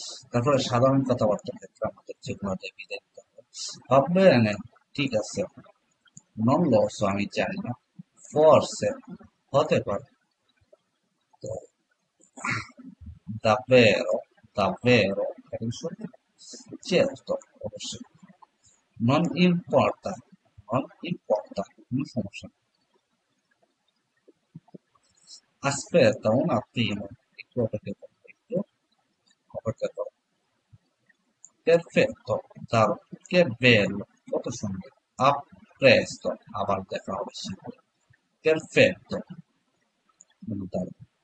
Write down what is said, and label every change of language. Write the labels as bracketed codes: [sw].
[bn] তারপরে সাধারণ কথাবার্তার ক্ষেত্রে আমাদের যেগুলো দিয়ে বিদায় নিতে হবে, হবে না, ঠিক আছে, [it] non lo so, [bn] আমি জানি না, forse, হতে পারে, তো [it] davvero, davvero, capisci? Certo, [bn] অবশ্যই, [it] non importa, non importa, [bn] কোনো সমস্যা নেই। [it] Aspetta un attimo, [bn] একটু অপেক্ষা করো, একটু অপেক্ষা করো। [it] Perfetto, [bn] দারুণ, [it] che bello, [bn] কত সুন্দর। [it] A presto, [bn] আবার দেখা হবে শীঘ্রই। [it] Perfetto, [bn] দারুণ।